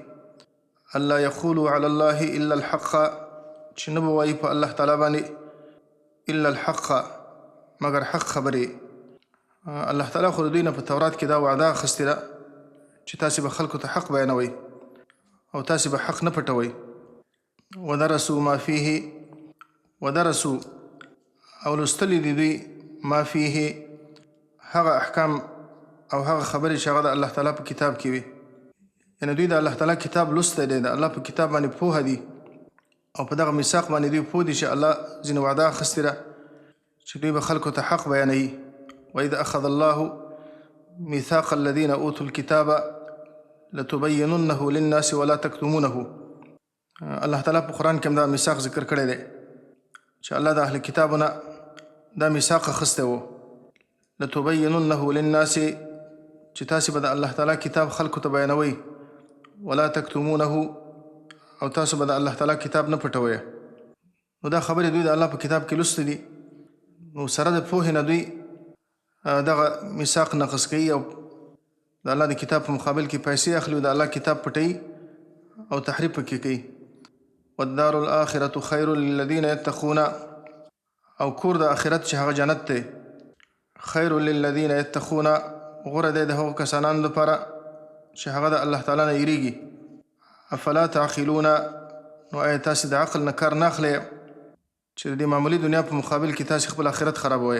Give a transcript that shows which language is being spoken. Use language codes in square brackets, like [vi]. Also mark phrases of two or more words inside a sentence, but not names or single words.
[ar] الله یقولوا علی الله الا الحق [ps] چې نه به وایي په الله تعالی باندې الا الحق مگر حق خبرې. الله تعالی خو د دوی نه په تورات کې دا وعده اخیستې ده چې تاسې به خلکو ته حق بیانوئ او تاسې به حق نه پټوئ. [ar] ودرسوا ما فيه ودرسوا [ps] او لوستلي دي دوی [ar] ما فيه [ps] هغه احکام او هغه خبرې چې هغه د الله تعالی په کتاب کې وي. یعنې دوی د الله تعالی کتاب لوستی دی، د الله په کتاب باندې پوهه دي او په دغه میثاق باندې دوی پوه دي چې الله ځینې وعده اخیستې ده چې دوی به خلکو ته حق بیانوي. [ar] وإذ أخذ الله ميثاق الذين أوتوا الكتاب لتبيننه للناس ولا تكتمونه. [ps] الله تعالی په قرآن کې هم دا میثاق ذکر کړی دی چې الله د اهل کتابونه دا میثاق اخیستی و [ar] لتبيننه للناس [ps] چې تاسې به د الله تعالی کتاب خلکو ته بیانوئ [ar] ولا تکتمونه [ps] او تاسو به د الله تعالی کتاب نه پټوئ. نو دا خبرې دوی د الله په کتاب کې لوستې دي، نو سره د پوهې نه دوی دغه میثاق نقض کوي او د الله د کتاب په مقابل کې پیسې اخلي او د الله کتاب پټوي او تحریف پکې کوي. [ar] والدار الآخرة خیر للذین یتقون [ps] او کور د آخرت چې هغه جنت دی [ar] خیر للذین یتقون [ps] غوره دی د هغو کسانانو لپاره چې هغه د الله تعالی نه یریږي. [ar] افلا تعقلون [ps] نو آیا تاسې د عقل نه کار نه اخلئ چې د دې معمولي دنیا په مقابل کې تاسې خپل آخرت خرابوئ.